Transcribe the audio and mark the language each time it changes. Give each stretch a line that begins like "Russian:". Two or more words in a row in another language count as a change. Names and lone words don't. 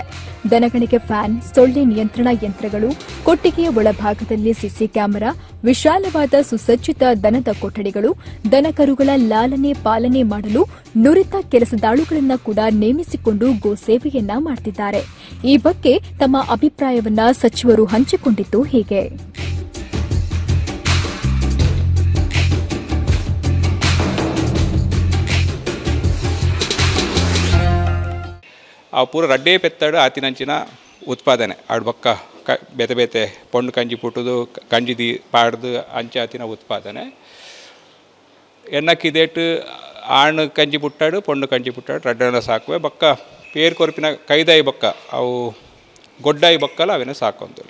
Kannada: ದನಗಳಿಗೆ ಫ್ಯಾನ್, ಸೊಳ್ಳೆ ನಿಯಂತ್ರಣ ಯಂತ್ರಗಳು, ಕೊಟ್ಟಿಗೆಯ ಒಳಭಾಗದಲ್ಲಿ ಸಿಸಿ ಕ್ಯಾಮೆರಾ, ವಿಶಾಲವಾದ ಸುಸಜ್ಜಿತ ದನದ ಕೊಠಡಿಗಳು, ದನಕರುಗಳ ಲಾಲನೆ ಪಾಲನೆ ಮಾಡಲು ನುರಿತ ಕೆಲಸದಾಳುಗಳನ್ನ ಕೂಡ ನೇಮಿಸಿಕೊಂಡು ಗೋ ಸೇವೆಯನ್ನ ಮಾಡುತ್ತಿದ್ದಾರೆ. ಈ ಬಗ್ಗೆ ತಮ್ಮ ಅಭಿಪ್ರಾಯವನ್ನ ಸಚಿವರು ಹಂಚಿಕೊಂಡಿದ್ದು ಹೀಗೆ.
Tulu: ಆ ಪೂರ ರಡ್ಡೇ ಪೆತ್ತಾಡು ಆತಿನಂಚಿನ ಉತ್ಪಾದನೆ ಆಡು ಬಕ್ಕ ಬೇತೆ ಬೇತೆ ಪೊಂಡು ಕಂಜಿ ಪುಟ್ಟುದು ಕಂಜಿದಿ ಪಾಡ್ದು ಅಂಚೆ ಆತಿನ ಉತ್ಪಾದನೆ ಎನ್ನಕ್ಕಿದೇಟು ಆಣು ಕಂಜಿ ಪುಟ್ಟಾಡು ಪೊಂಡು ಕಂಜಿ ಪುಟ್ಟಾಡು ರಡ್ಡನ ಸಾಕುವೆ ಬಕ್ಕ ಪೇರು ಕೊರಪಿನ ಕೈದಾಯಿ ಬಕ್ಕ ಅವು ಗೊಡ್ಡಾಯಿ ಬಕ್ಕಲ್ಲ ಅವೇನ ಸಾಕೊಂತಿಲ್ಲ.